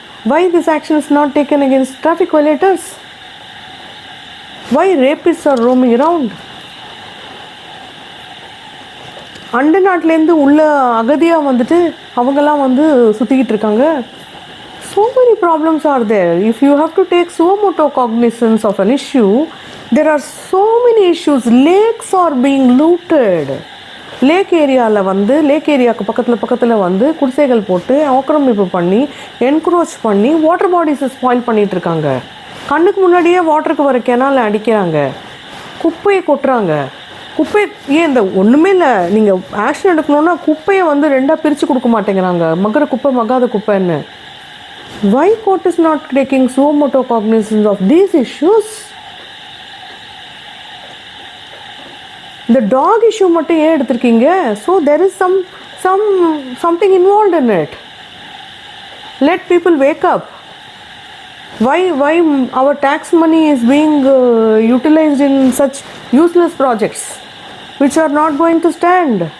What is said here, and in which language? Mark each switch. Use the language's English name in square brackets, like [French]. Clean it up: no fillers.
[English] Why this action is not taken against traffic violators? Why rapists are roaming around? [Tamil] அண்ட நாட்டிலேருந்து உள்ள அகதியாக வந்துட்டு அவங்கெல்லாம் வந்து சுற்றிக்கிட்டு இருக்காங்க. [English] So many problems are there. If you have to take suo moto cognizance of an issue, there are so many issues. Lakes are being looted. [Tamil] Lakh ஏரியாவுக்கு பக்கத்தில் வந்து குடிசைகள் போட்டு ஆக்கிரமிப்பு பண்ணி என்க்ரோச் பண்ணி வாட்டர் பாடிஸை ஸ்பாயில் பண்ணிகிட்டு இருக்காங்க. கண்ணுக்கு முன்னாடியே வாட்டருக்கு வர கெனாலை அடிக்கிறாங்க, குப்பையை கொட்டுறாங்க. குப்பை ஏன் இந்த ஒன்றுமே இல்லை, நீங்கள் ஆக்ஷன் எடுக்கணுன்னா குப்பையை வந்து ரெண்டாக பிரித்து கொடுக்க மாட்டேங்கிறாங்க, மக்கிற குப்பை மக்காத குப்பைன்னு. [English] Why court is not taking suo motu cognizance of these issues? [Tamil] இந்த டாக் இஷ்யூ மட்டும் ஏன் எடுத்திருக்கீங்க? [English] So there is something involved in it. Let people wake up. Why our tax money is being utilized in such useless projects which are not going to stand?